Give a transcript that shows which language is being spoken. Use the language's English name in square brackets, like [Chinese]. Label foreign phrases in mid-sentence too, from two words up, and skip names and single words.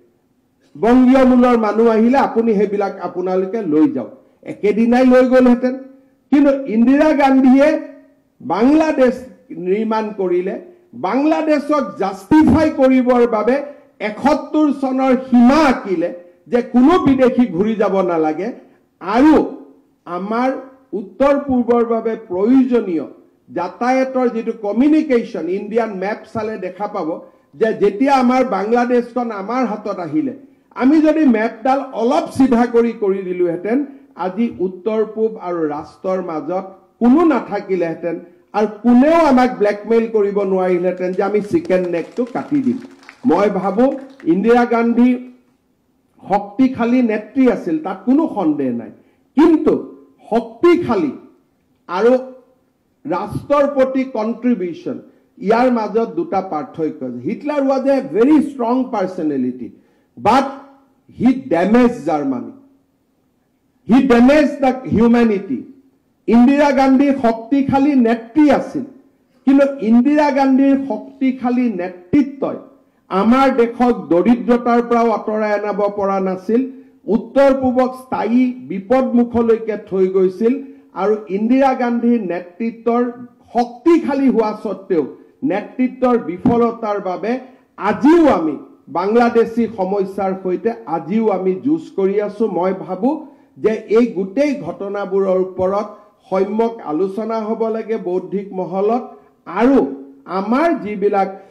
[Assamese] বংগীয় মূলৰ মানুহ আহিলে আপুনি হেবিলাক আপোনালোকে লৈ যাও একেদিনাই লৈ গলহেতেন কিন্তু ইন্দিৰা গান্ধীয়ে বাংলাদেশ নিৰ্মাণ কৰিলে বাংলাদেশক জাস্টিফাই কৰিবৰ বাবে 71 চনৰ সীমা আকিলে যে কোনো বিদেশী ঘুৰি যাব নালাগে আৰু আমাৰ উত্তৰ পূৰ্বৰ বাবে প্ৰয়োজনীয় যাতায়াতৰ যেটো কমিউনিকেশন [English] Indian map [Assamese] চালে দেখা পাব যে যেতিয়া আমাৰ বাংলাদেশখন আমাৰ হাতত আহিলে আমি যদি ম্যাপডাল অলপ সিধা কৰি দিলুহেতেন আজি উত্তৰ পূব আৰু ৰাষ্ট্ৰৰ মাজত কোনো নাথাকিলেহেতেন আৰু কোনেও আমাক ব্ল্যাকমেইল কৰিব নোৱাৰিলেহেতেন যে আমি [English] chicken neck [Assamese] কাটি দিম মই ভাবো ইন্দিৰা গান্ধী শক্তিশালী নেত্ৰী আছিল তাত কোনো সন্দেহ নাই কিন্তু শক্তিশালী আৰু ৰাষ্ট্ৰৰ প্ৰতি কন্ট্ৰিবিউশন ইয়াৰ মাজত দুটা পাৰ্থক্য হিটলাৰ [English] was a very strong personality but he damaged Germany he damaged the humanity [Assamese] ইন্দিৰা গান্ধী শক্তিশালী নেত্ৰী আছিল কিন্তু ইন্দিৰা গান্ধীৰ শক্তিশালী নেতৃত্বই আমাৰ দেশক দৰিদ্ৰতাৰ পৰা আঁতৰাই আনিব পৰা নাছিল উত্তৰ পূবক স্থায়ী বিপদমুখলৈকে থৈ গৈছিল আৰু ইন্দিৰা গান্ধীৰ নেতৃত্বৰ শক্তিশালী হোৱা সত্ত্বেও নেতৃত্বৰ বিফলতাৰ বাবে আজিও আমি বাংলাদেশী সমস্যাৰ সৈতে আজিও আমি যুঁজ কৰি আছো মই ভাবো যে এই গোটেই ঘটনাবোৰৰ ওপৰত সম্যক আলোচনা হ'ব লাগে বৌদ্ধিক মহলত আৰু আমাৰ যিবিলাক